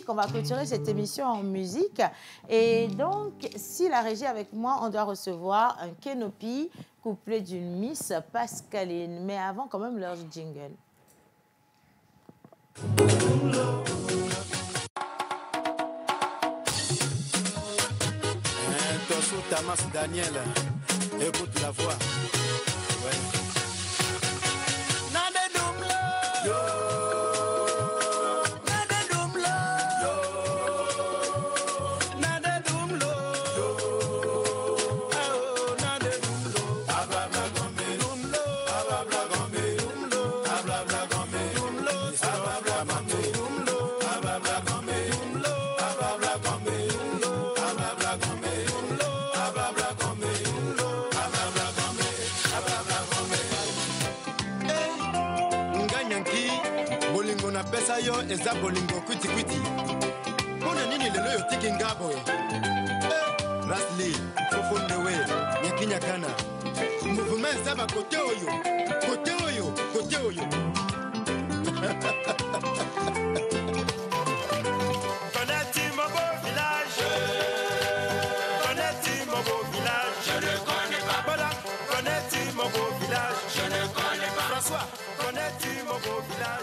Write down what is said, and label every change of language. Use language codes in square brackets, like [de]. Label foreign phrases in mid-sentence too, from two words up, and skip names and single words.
[fr] On va clôturer cette émission en musique. Et donc, si la régie est avec moi, on doit recevoir un Kenopi couplé d'une Miss Pascaline. Mais avant, quand même, leur jingle. Tamas Daniel, écoute la voix. Ouais. Nade Dumlo, yo. Nade Dumlo, yo. Nade Dumlo, yo. Oh, Nade Dumlo. Ababla gombe, Dumlo. Ababla gombe, Dumlo. Ababla gombe, Dumlo. Ababla gombe, Dumlo. Ababla gombe, Dumlo. Ababla gombe, Dumlo. Ababla gombe, Dumlo. [ln] yo eza bolingo kwiti kwiti. Mpona nini lelo yo tiki nga boye? Rasli, Fofondewe, Nyakinyakana. Mouvement eza bakote oyo, kote oyo, kote oyo. [fr] Connais-tu mon beau village? Connais-tu mon beau village? Je ne connais pas. Voilà, connais-tu mon beau village? Je ne connais pas. François, connais-tu mon beau village?